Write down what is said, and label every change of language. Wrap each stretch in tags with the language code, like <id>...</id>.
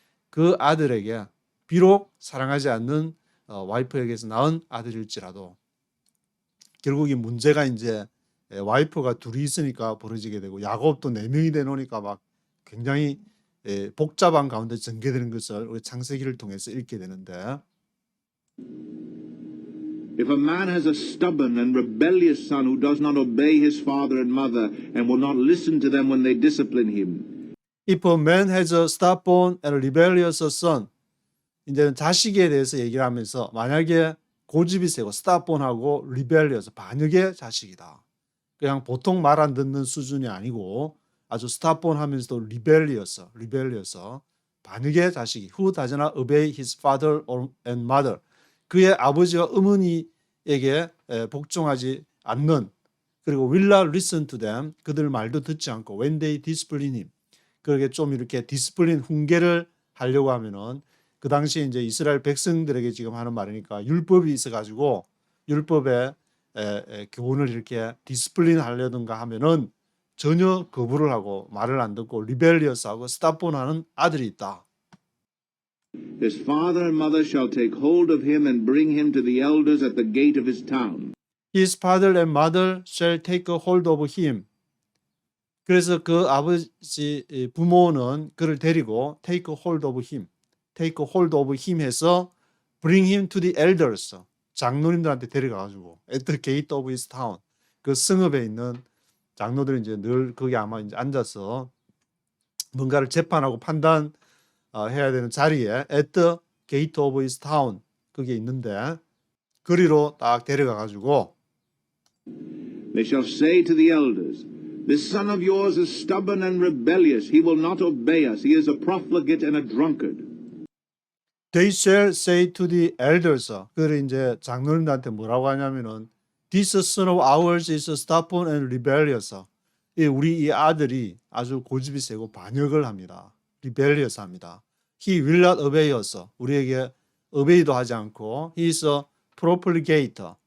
<ko>그 아들에게, 비록 사랑하지 않는 와이프에게서 낳은 아들일지라도 결국 이 문제가 이제 와이프가 둘이 있으니까 벌어지게 되고 야곱도 4명이 되노니까 막 굉장히 복잡한 가운데 전개되는 것을 우리 창세기를 통해서 읽게 되는데,</ko> <en>If a man has a stubborn and rebellious son who does not obey his father and mother and will not listen to them when they discipline him, If a man has a stubborn and rebellious son,</en> <ko>이제는 자식에 대해서 얘기를 하면서 만약에 고집이 세고 stubborn하고 rebellious, 반역의 자식이다. 그냥 보통 말 안 듣는 수준이 아니고 아주 stubborn 하면서도 rebellious, 반역의 자식이</ko> <en>who does not obey his father and mother,</en> <ko>그의 아버지와 어머니에게 복종하지 않는, 그리고</ko> <en>will not listen to them,</en> <ko>그들 말도 듣지 않고</ko> <en>when they discipline him,</en> <ko>그렇게 좀 이렇게 디스플린 훈계를 하려고 하면은 그 당시에 이제 이스라엘 백성들에게 지금 하는 말이니까 율법이 있어가지고 율법의 교훈을 이렇게 디스플린 하려든가 하면은 전혀 거부를 하고 말을 안 듣고 리벨리어스하고 스타폰하는 아들이 있다.</ko> <en>his father and mother shall take hold of him and bring him to the elders at the gate of his town. His father and mother shall take a hold of him.</en> <ko>그래서 그 아버지 부모는 그를 데리고</ko> <en>take a hold of him</en> <ko>해서</ko> <en>bring him to the elders,</en> <ko>장로님들한테 데려가가지고</ko> <en>at the gate of his town,</en> <ko>그 성읍에 있는 장로들이 이제 늘 거기 아마 이제 앉아서 뭔가를 재판하고 판단 해야 되는 자리에 at the gate of his town 그게 있는데 거리로 딱 데려가가지고</ko> <en>They shall say to the elders, this son of yours is stubborn and rebellious. He will not obey us. He is a profligate and a drunkard. They shall say to the elders,</en> <ko>그를 이제 장로님들한테 뭐라고 하냐면은</ko> <en>this son of ours is stubborn and rebellious.</en> <ko>우리 이 아들이 아주 고집이 세고 반역을 합니다. rebellious 합니다.</ko> <en>He will not obey us.</en> <ko>우리에게 obey도 하지 않고</ko> <en>he is a profligate.</en>